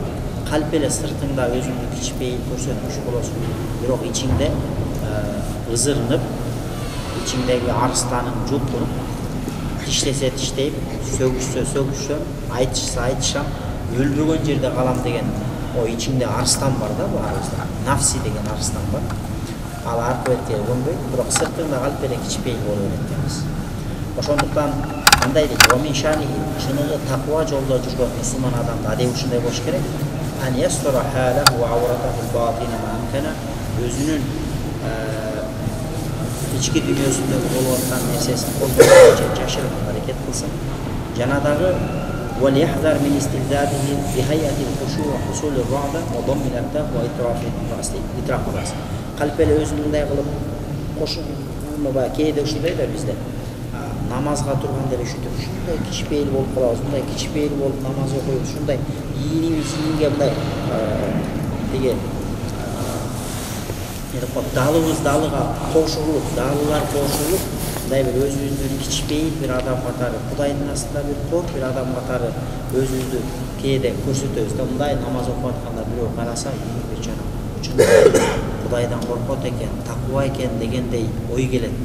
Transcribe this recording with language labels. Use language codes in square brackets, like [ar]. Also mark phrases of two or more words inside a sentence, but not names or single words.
[ky] Калп эле сыртыңда өзүңдү кичпейил көрсөтмүш болосуң, бирок ичиңде ызырынып, ичиңдеги арыстаның жулкунуп, тиштесе тиштейм, сөгүшсө сөгүшсөм, айтышса айтышам, өлбөгөн жерде калам деген о ичиңде арыстан бар да, баарыбызда. Нафси деген арыстан бар. Ал аркы бетке көнбөйт, бирок сыртыңда калп эле кичпейил боло берет экенбиз. Ошондуктан кандай дейт, чыныгы таква жолдо жүргөн мусулман адамдын адеби ушундай болуш керек. [ar] أن يستر حاله وعورته باطنة ما أمكن, [ky] өзүнүн ички дүйнөсүндөгү болуп аткан нерсесин колдонуп жашырып аракет кылсын. Жана дагы [ar] وليحذر من استبداده بهيئة الخشوع وحصول الرعدة وضم الأكتاف وإطراف الرأس. [ky] Калп эле өзүндөй кылып кошунуба кээде ушундай да бизде намазга турганда эле ушинтип ушундай кичпейил болуп калабыз, мындай кичпейил болуп намаз окуйбуз, ушундай ийинибизге мындай тиги далыбыз далыга кошулуп, далылар кошулуп, мындай бир өзүбүздүн кичпейил бир адам катары, Кудайдын астында бир кор бир адам катары өзүбүздү кээде көрсөтөбүз да, мындай намаз окуп атканда бирөө караса, бечара Кудайдан коркот экен, таква экен дегендей ой келет да.